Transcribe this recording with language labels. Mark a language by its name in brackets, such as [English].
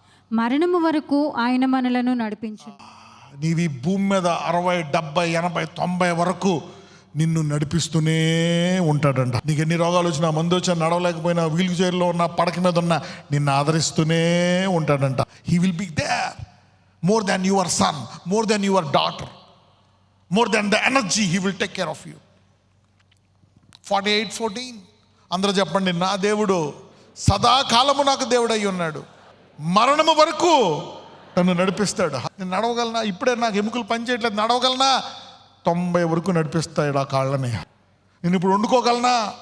[Telugu] మరణము వరకు ఆయన మనలను నడిపించు. నీవి భూమి మీద 60, 70, 80, 90 వరకు నిన్ను నడిపిస్తూనే ఉంటాడంట. నీకు ఎన్ని రోగాలు వచ్చినా, మందు వచ్చినా, నడవలేకపోయినా, వీల్ చైర్లో ఉన్న, పడక మీద ఉన్నా నిన్ను ఆదరిస్తూనే ఉంటాడంట. [English] He will be there more than your son, more than your daughter, more than the energy, he will take care of you. [Telugu] 48:14 అందరూ చెప్పండి, నా దేవుడు సదాకాలము నాకు దేవుడై ఉన్నాడు, మరణము వరకు నన్ను నడిపిస్తాడు. నేను నడవగలనా? ఇప్పుడే నాకు ఎముకలు పనిచేయట్లేదు, నడవగలనా? 90 వరకు నడిపిస్తాడు ఆ కాళ్ళని. నేను ఇప్పుడు వండుకోగలనా?